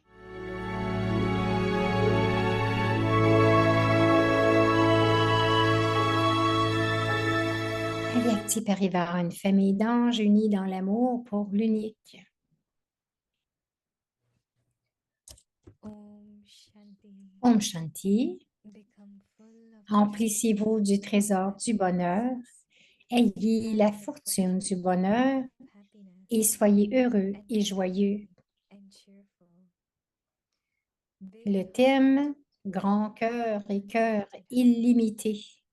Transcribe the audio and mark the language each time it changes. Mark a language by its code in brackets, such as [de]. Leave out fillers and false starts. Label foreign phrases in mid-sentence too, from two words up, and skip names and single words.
[fr] Ayakti arriva à une famille d'anges unis dans l'amour pour l'unique. [sa] Om Shanti. [fr] Emplissez-vous du trésor du bonheur. Ayez la fortune du bonheur et soyez heureux et joyeux. Le thème, grand cœur et cœur illimité.